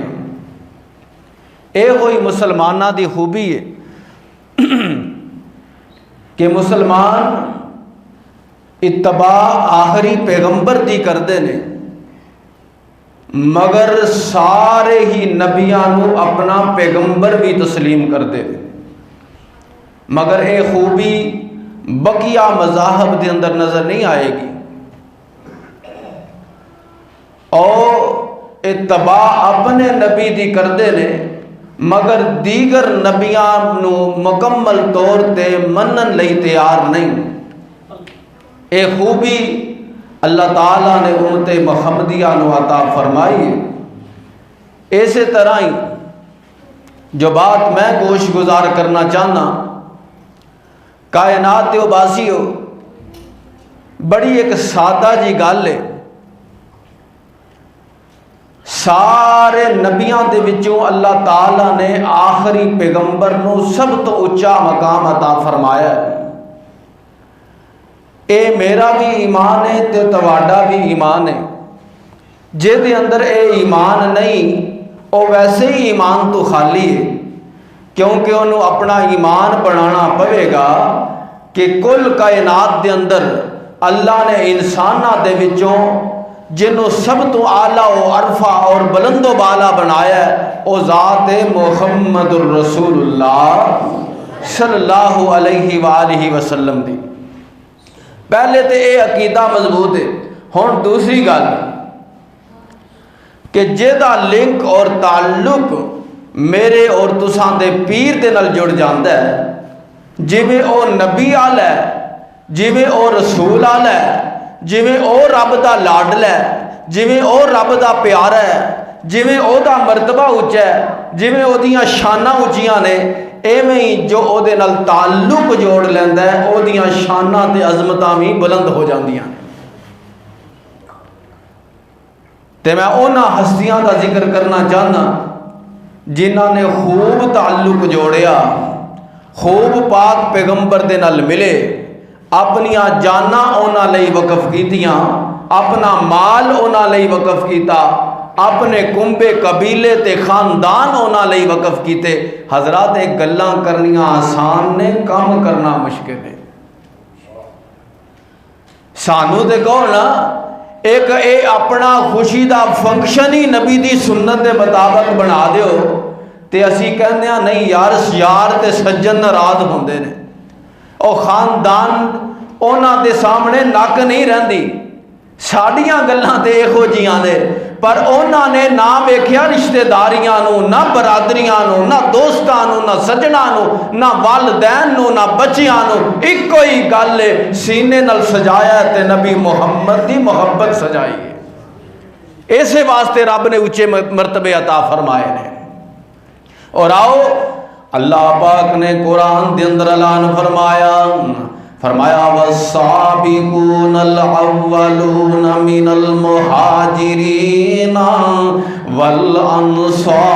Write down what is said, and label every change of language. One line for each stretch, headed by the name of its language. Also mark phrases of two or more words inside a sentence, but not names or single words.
Punjabi: اے ہوئی مسلمانہ دی خوبی ہے کہ مسلمان اتباع آخری پیغمبر دی کردے نے، مگر سارے ہی نبیانوں اپنا پیغمبر بھی تسلیم کر دے، مگر اے خوبی بقیہ مذاہب دے اندر نظر نہیں آئے گی۔ اور اتباع اپنے نبی دی کردے نے مگر دیگر نبیان نو مکمل طور تے منن لئی تیار نہیں۔ اے خوبی اللہ تعالیٰ نے امت محمدیہ نو عطا فرمائی ہے۔ اسی طرح ہی جو بات میں گوش گزار کرنا چاہنا، کائنات و باسیو بڑی ایک سادہ جی گل ہے، سارے نبیاں دے وچوں اللہ تعالیٰ نے آخری پیغمبر نو سب تو اچا مقام عطا فرمایا ہے۔ اے میرا بھی ایمان ہے تے تواڈا بھی ایمان ہے. جے دے اندر اے ایمان نہیں او ویسے ہی ایمان تو خالی ہے، کیونکہ انہوں اپنا ایمان بنانا پوے گا کہ کل کائنات دے اندر اللہ نے انسانہ دے وچوں جنہوں سب تو اعلیٰ و عرفہ اور بلند و بالا بنایا ہے او ذات محمد الرسول اللہ
Arabic: صلی اللہ علیہ وآلہ وسلم
Punjabi: دی.
Urdu: پہلے تو یہ عقیدہ مضبوط ہے.
Punjabi: ہن دوسری گل کہ جہدا لنک اور تعلق میرے اور تساں دے پیر دے نال جڑ جاندا ہے، جویں او نبی آل ہے، جویں او رسول آل ہے، جویں او رب دا لاڈلا ہے، جویں او رب دا پیارا ہے، جویں او دا مرتبہ اونچا ہے، جویں او دیاں شاناں اونچیاں نے، ایویں ہی جو او دے نال تعلق جوڑ لیندا ہے او دیاں شاناں تے عظمتاں بھی بلند ہو جاندیاں نے. تے میں انہاں ہستیاں دا ذکر کرنا چاہنا جنہاں نے خوب تعلق جوڑیا، خوب پاک پیغمبر دے نال ملے، اپنیاں جاناں انہاں لئی وقف کیتیاں، اپنا مال انہاں لئی وقف کیتا، اپنے کنبے قبیلے تے خاندان انہاں لئی وقف کیتے. حضرات ایک گلاں کرنیاں آسان نے، کام کرنا مشکل ہے. سانو تے کہو نا ایک اے اپنا خوشی دا فنکشن ہی نبی دی سنت دے مطابق بنا دیو تے اسی کہنے ہیں نہیں یار تے سجن ناراض ہوندے نے، او خاندان انہاں دے سامنے نک نہیں رہندی. ساڈیاں گلاں تے ایہو جیاں نے، پر انہاں نے نہ ویکھیا رشتہ داریاں نو، نہ برادریاں نو، نہ دوستاں نو، نہ سجناں نو، نہ والدین نو، نہ بچیاں نو. ایک کوئی گل ہے سینے نال سجایا تے نبی محمد دی محبت سجائی ہے. اسے واسطے رب نے اونچے مرتبے عطا فرمائے نے. اور آؤ اللہ پاک نے قرآن دے اندر اعلان فرمایا
Arabic: والسابقون الاولون من المہاجرین والانصار.